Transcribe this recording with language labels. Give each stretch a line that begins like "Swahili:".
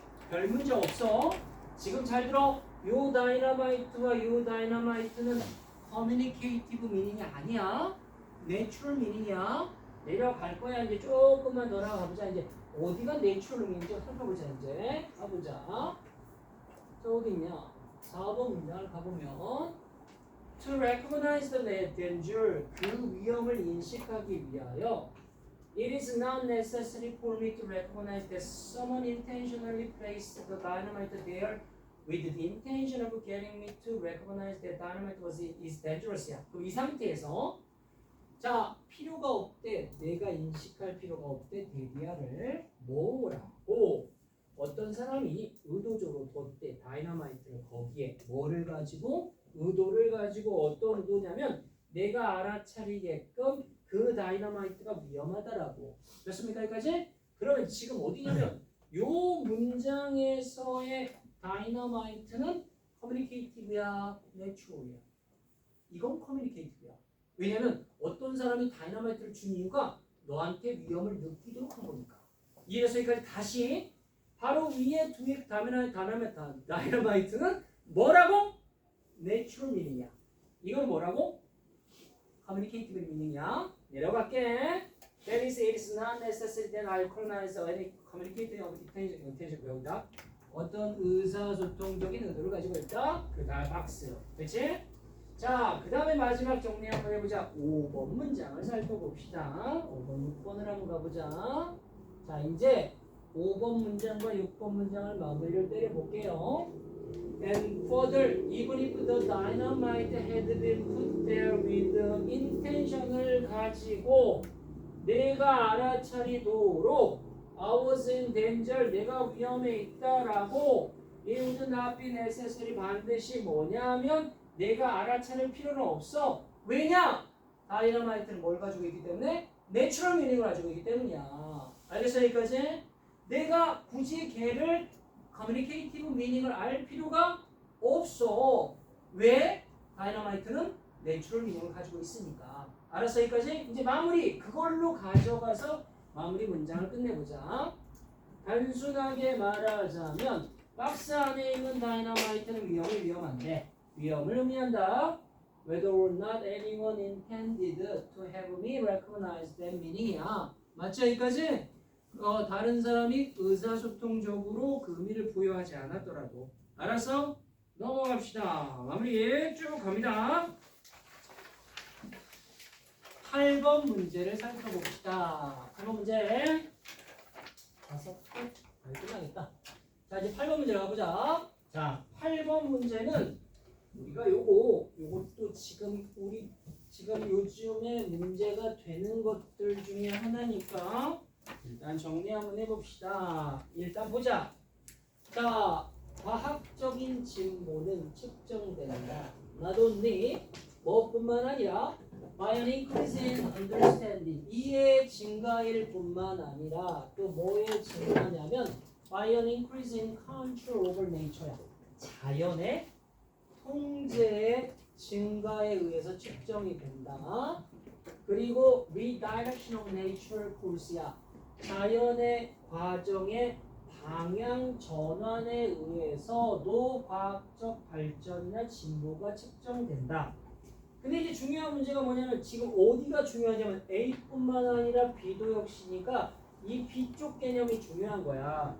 Korean: 별 문제 없어. 지금 잘 들어. 요 다이너마이트와 요 다이너마이트는 커뮤니케이티브 미닝이 아니야. 내추럴 미닝이야. 내려갈 거야. 이제 조금만 더 나가보자. 이제 어디가 내추럴 미닝인지 살펴보자. 이제 가보자. 자 어디 있냐? 4번 문장을 가보면
English: To recognize the danger
Korean: 그 위험을 인식하기 위하여
English: It is not necessary for me to recognize that someone intentionally placed the dynamite there with the intention of getting me to recognize that dynamite is dangerous야.
Korean: 그럼 이 상태에서 자 필요가 없대. 내가 인식할 필요가 없대. 데디아를 뭐라고 어떤 사람이 의도적으로 뒀대. 다이너마이트를 거기에 뭐를 가지고 의도를 가지고 어떤 의도냐면 내가 알아차리게끔 그 다이너마이트가 위험하다라고. 됐습니까? 여기까지? 그러면 지금 어디냐면 요 문장에서의 다이너마이트는 커뮤니케이티브야, 내추럴이야. 이건 커뮤니케이티브야. 왜냐면 어떤 사람이 다이너마이트를 준 이유가 너한테 위험을 느끼도록 한 거니까. 이래서 여기까지 다시 바로 위에 두개 다이너마이트는 뭐라고? 내추럴 미닝이야. 이건 뭐라고? 커뮤니케이티브 미닝이야. 내려갈게.
English: That is, it is not necessary that I recognize any communicative intention
Korean: 배운다. 어떤 의사소통적인 의도를 가지고 있다. 그 다음 박스. 그치? 자, 그 다음에 마지막 정리 한번 해보자. 5번 문장을 살펴봅시다. 5번, 6번을 한번 가보자. 자, 이제 5번 문장과 6번 문장을 마무리를 때려볼게요.
English: And further, even if the dynamite had been put there with the intention
Korean: 을 가지고 내가 알아차리도록
English: I was in danger,
Korean: 내가 위험에 있다라고
English: it would not be necessary
Korean: 반드시 뭐냐면 내가 알아차릴 필요는 없어. 왜냐? 다이너마이트는 뭘 가지고 있기 때문에? 내추럴 미닝을 가지고 있기 때문이야. 알겠어요? 여기까지? 내가 굳이 걔를 커뮤니케이티브 미닝을 알 필요가 없어. 왜? 다이너마이트는 내추럴 미닝을 가지고 있으니까. 알았어? 여기까지? 이제 마무리. 그걸로 가져가서 마무리 문장을 끝내보자. 단순하게 말하자면 박스 안에 있는 다이너마이트는 위험한데 위험을 의미한다.
English: Whether or not anyone intended to have me recognize that meaning이야.
Korean: 맞죠? 여기까지? 다른 사람이 의사소통적으로 그 의미를 부여하지 않았더라도. 알았어? 넘어갑시다. 마무리 쭉 갑니다. 8번 문제를 살펴봅시다. 8번 문제. 5번? 끝나겠다. 자, 이제 8번 문제 가보자. 자, 8번 문제는 우리가 요것도 지금 요즘에 문제가 되는 것들 중에 하나니까 일단 정리 한번 해봅시다. 일단 보자. 자, 과학적인 진보는 측정된다.
English: Not only
Korean: 뭐뿐만 아니라
English: by an increase in understanding
Korean: 이해의 증가일 뿐만 아니라 또 뭐의 증가냐면
English: by an increase in control over nature야.
Korean: 자연의 통제의 증가에 의해서 측정이 된다. 그리고
English: redirection of natural course야.
Korean: 자연의 과정의 방향 전환에 의해서도 과학적 발전이나 진보가 측정된다. 근데 이제 중요한 문제가 뭐냐면 지금 어디가 중요하냐면 A뿐만 아니라 B도 역시니까 이 B 쪽 개념이 중요한 거야.